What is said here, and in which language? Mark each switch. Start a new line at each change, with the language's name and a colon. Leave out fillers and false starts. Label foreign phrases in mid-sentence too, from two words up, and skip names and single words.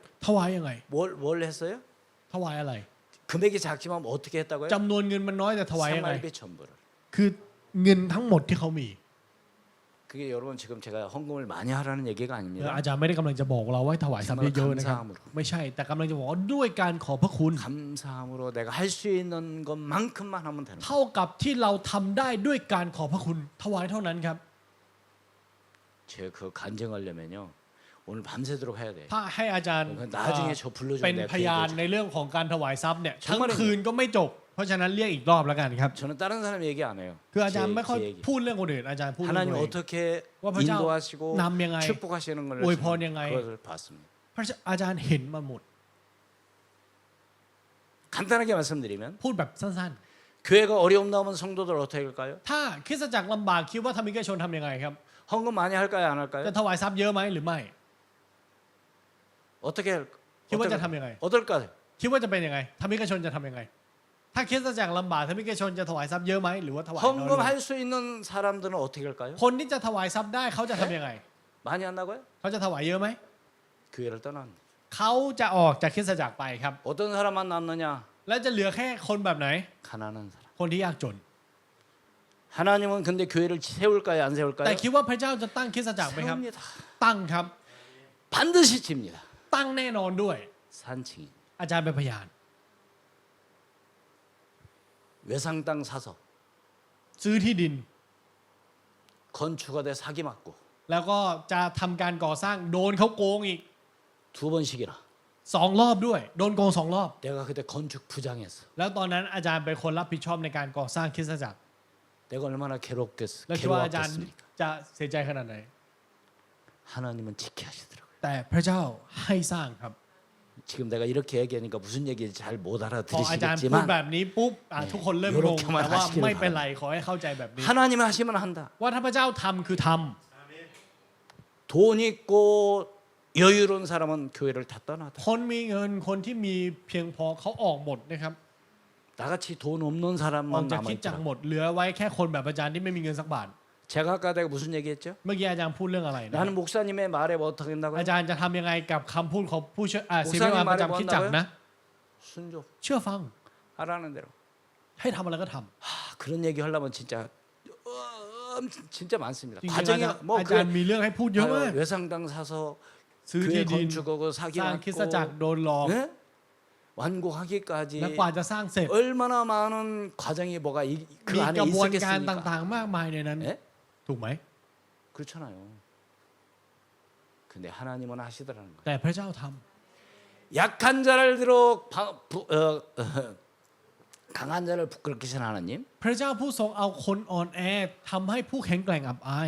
Thai: ถวายยังไง
Korean: 뭘 했어요?
Thai: ถวายอะไร
Korean: 금액이 작지만 어떻게 했다고요?
Thai: จำนวนเงินมันน้อยแต่ถวายยังไง
Korean: 3알비 전부를.
Thai: คือเงินทั้งหมดที่เขามี
Korean: 그게 여러분 지금 제가 헌금을 많이 하라는 얘기가
Thai: อา
Korean: 아닙니다.
Thai: จารย์ไม่ได้กำลังจะบอกเราว่าให้ถวายทรัพย์เยอะๆนะครับ ไม่ใช่ แต่กำลังจะบอกว่าด้วยการขอพระคุณ
Korean: 감사함으로 내가 할 수 있는 것만큼만 하면 되는 거예요.
Thai: เท่ากับที่เราทำได้ด้วยการขอพระคุณ ถวายเท่านั้นครับ
Korean: 제가 그 간증하려면요 오늘 밤새도록 해야 돼.
Thai: ถ้าให้อาจารย์
Korean: 나중에 저 불러주면
Thai: เป็น
Korean: 내가
Thai: พยาน
Korean: 그
Thai: ในเรื่องของการถวายทรัพย์เนี่ยทั้ง
Korean: 정말이에요.
Thai: คืนก็ไม่จบ เพราะฉะนั้นเรียกอีกรอบแล้วกันครับ
Korean: 저는 다른 사람 얘기 안 해요.
Thai: คืออาจารย์ไม่ค่อย
Korean: 제 얘기.
Thai: พูดเรื่องคนอื่นอาจารย์พูดเรื่อง
Korean: 하나님
Thai: ตัวเอง
Korean: 어떻게 와,
Thai: พระเจ้า
Korean: 인도하시고
Thai: นำยังไง
Korean: 축복하시는 걸
Thai: อวยพรยังไง
Korean: 그것을 봤습니다.
Thai: เพราะอาจารย์เห็นมาหมด
Korean: 간단하게 말씀드리면
Thai: พูดแบบสั้น
Korean: 교회가 어려움 나오면 성도들 어떻게 할까요?
Thai: ๆ ถ้าคริสตจักรลำบากคิดว่าธรรมิกชนทำยังไงครับ
Korean: 헌금 많이 할까요 안
Thai: จะ
Korean: 할까요?
Thai: ถวายทรัพย์เยอะไหมหรือไม่
Korean: 어떻게 할
Thai: คิดว่าจะทำยังไง
Korean: 어떨까요?
Thai: คิดว่าจะเป็นยังไงธรรมิกชนจะทำยังไง ถ้าคริสตจักรลำบากธรรมิกชนจะถวายทรัพย์เยอะไหมหรือว่าถวายน้อยลง
Korean: 헌금할 수 있는 사람들은 어떻게 할까요?
Thai: คนที่จะถวายทรัพย์ได้เขาจะทำยังไง
Korean: 많이 한다고요?
Thai: เขาจะถวายเยอะไหม
Korean: 교회를 떠난
Thai: เขาจะออกจากคริสตจักรไปครับ
Korean: 어떤 사람만 남느냐?
Thai: แล้วจะเหลือแค่คนแบบไหน
Korean: 가난한 사람.
Thai: คนที่ยากจน
Korean: 하나님은 근데 교회를 세울까요 안
Thai: แต่
Korean: 세울까요?
Thai: คิดว่าพระเจ้าจะตั้งคริสตจักรไหมครับ
Korean: 세웁니다.
Thai: ตั้งครับ
Korean: 반드시 집니다.
Thai: ตั้งแน่นอนด้วย
Korean: 산칭이
Thai: อาจารย์เป็นพยาน
Korean: 외상 땅 사서
Thai: ซื้อที่ดิน
Korean: 건축하되 사기 맞고
Thai: แล้วก็จะทำการก่อสร้างโดนเขาโกงอีก
Korean: 두 번씩이나
Thai: 2 รอบด้วย โดนโกง2 รอบ
Korean: 내가 그때 건축 부장했어.
Thai: แล้วตอนนั้นอาจารย์เป็นคนรับผิดชอบในการก่อสร้างคริสตจักร
Korean: 내가 얼마나
Thai: แล้วคิดว่าอาจารย์
Korean: 괴로웠겠습니까?
Thai: จะเสียใจขนาดไหน
Korean: 하나님은 지켜하시더라고요.
Thai: แต่พระเจ้าให้สร้างครับ
Korean: 지금 내가 이렇게 얘기하니까 무슨 얘기인지 잘 못
Thai: พออาจารย์พูดแบ
Korean: 알아들으시겠지만
Thai: บนี้ปุ๊บทุกคนเริ่มงงแต่ว่าไม่เป็นไรขอให้เข้าใจแบบนี้
Korean: 하나님 하시면 한다.
Thai: ว่าถ้าพระเจ้าทำคือทำ
Korean: 돈 있고 여유로운 사람은 교회를 다 떠나다.
Thai: คนมีเงินคนที่มีเพียงพอเขาออกหมดนะครับ
Korean: 나같이 돈 없는
Thai: ออก
Korean: 사람만
Thai: จาก
Korean: 남아
Thai: คริดจักร
Korean: 있더라.
Thai: หมดเหลือไว้แค่คนแบบอาจารย์ที่ไม่มีเงินสักบาท
Korean: 제가 아까 내가 무슨 얘기했죠?
Thai: เมื่อกี้อาจารย์พูดเรื่องอะไรนะ
Korean: 나는 목사님의 말에 뭐 어떻게
Thai: อา
Korean: 한다고요?
Thai: จารย์จะทำยังไงกับคำพูดของผู้เชื่อศิษย์ประจำคริดจักรนะ
Korean: 순종
Thai: เชื่อฟัง
Korean: 하라는 대로.
Thai: ให้ทำอะไรก็ทำ
Korean: 그런 얘기 하려면 진짜 많습니다.
Thai: จริงๆ
Korean: 과정이
Thai: อาจารย์มีเรื่องให้พูดเยอะมาก
Korean: 외상당 사서
Thai: ซื้อ
Korean: 교회
Thai: ที่ดิน
Korean: 건축하고 사기
Thai: สร้างคริสตจักร
Korean: 맞고
Thai: โดนหลอก
Korean: 네? 완공하기까지
Thai: และกว่าจะสร้างเสร็จ
Korean: 얼마나 많은 과정이 뭐가 그
Thai: มี
Korean: 안에
Thai: กระบวนการ
Korean: 있었겠습니까?
Thai: ต่างๆ มากมายในนั้น
Korean: 예?
Thai: ถูกไหม
Korean: 그렇잖아요. 근데 하나님은 하시더라는 거예요.
Thai: แต่พระเจ้าทำ
Korean: 약한 자를 들어 강한 자를 부끄럽게 하신 하나님,
Thai: พระเจ้าผู้ทรงเอาคนอ่อนแอทำให้ผู้แข็งแกร่งอับอาย